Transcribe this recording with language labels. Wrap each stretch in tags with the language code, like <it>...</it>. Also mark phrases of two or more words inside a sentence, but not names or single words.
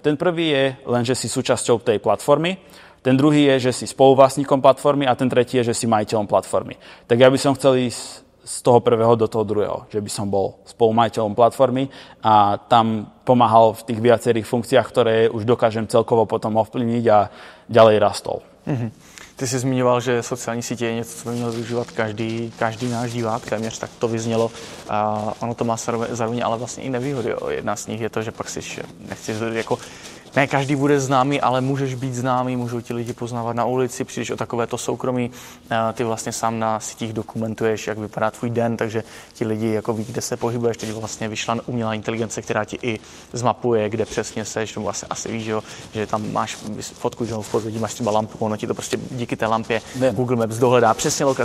<sk>Ten prvý je len, že si súčasťou tej platformy, ten druhý je, že si spoluvlastníkom platformy a ten tretí je, že si majiteľom platformy. Tak ja by som chcel ísť z toho prvého do toho druhého, že by som bol spolumajiteľom platformy a tam pomáhal v tých viacerých funkciách, ktoré už dokážem celkovo potom ovplyvniť a ďalej rastol.</sk> <cs>Ty jsi zmiňoval, že sociální sítě je něco, co by měl využívat každý náš divák, téměř tak to vyznělo. A ono to má zároveň ale vlastně i nevýhody. Jedna z nich je to, že pak si nechci jako ne každý bude známý, ale můžeš být známý, můžou ti lidi poznávat na ulici, přijdeš o takovéto soukromí, ty vlastně sám na sítích dokumentuješ, jak vypadá tvůj den, takže ti lidi jako ví, kde se pohybuješ, teď vlastně vyšla umělá inteligence, která ti i zmapuje, kde přesně seš, nebo vlastně asi víš, že tam máš fotku, že v pozadí máš třeba lampu, ono ti to prostě díky té lampě Google Maps dohledá přesně lokaci.</cs>